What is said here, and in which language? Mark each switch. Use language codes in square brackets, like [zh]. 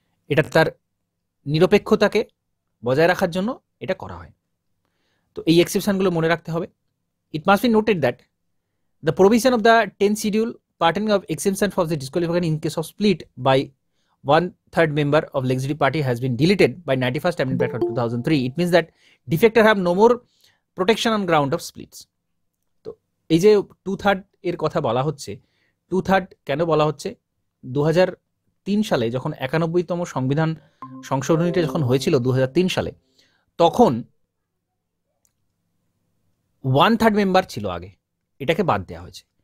[bn] এটা তার নিরপেক্ষতাকে বজায় রাখার জন্য এটা করা হয়। তো এই এক্সেপশনগুলো মনে রাখতে হবে। [en] It must be noted that the provision of the 10th schedule pertaining of exception for the disqualification in case of split by 1/3 member of legislative party has been deleted by 91st Amendment of 2003. It means that defector have no more protection on ground of splits. [bn] তো এই যে 2/3 এর কথা বলা হচ্ছে, 2/3 কেন বলা হচ্ছে? 2003 সালে যখন 91তম সংবিধান সংশোধনীটা যখন হয়েছিল 2003 সালে, তখন 1/3 মেম্বার ছিল আগে, এটাকে বাদ দেওয়া হয়েছে।